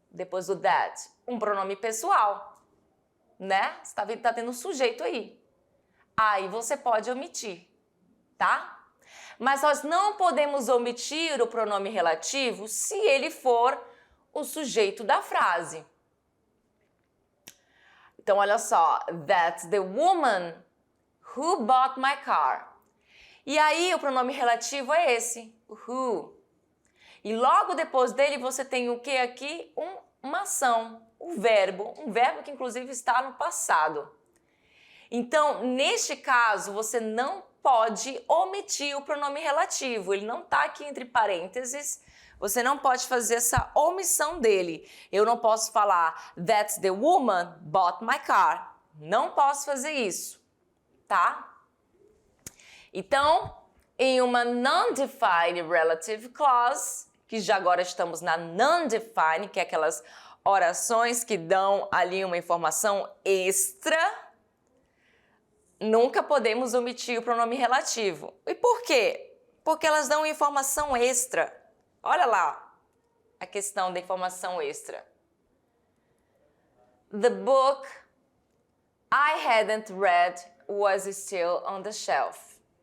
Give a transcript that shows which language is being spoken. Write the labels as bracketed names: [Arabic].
[Portuguese] Depois do that? Um pronome pessoal. Né? Tá tendo um sujeito aí. Aí você pode omitir, tá? Mas nós não podemos omitir o pronome relativo se ele for o sujeito da frase. Então, olha só. [English] That's the woman who bought my car. [Portuguese] E aí, o pronome relativo é esse, o who. E logo depois dele, você tem o que aqui? Uma ação. Um verbo que inclusive está no passado. Então, neste caso, você não pode omitir o pronome relativo, ele não está aqui entre parênteses, você não pode fazer essa omissão dele. Eu não posso falar, [English] that's the woman bought my car. [Portuguese] Não posso fazer isso, tá? Então, em uma non-defined relative clause, que já agora estamos na non-defined, que é aquelas orações que dão ali uma informação extra, nunca podemos omitir o pronome relativo. E por quê? Porque elas dão informação extra. Olha lá a questão da informação extra. [English] The book I hadn't read was still on the shelf.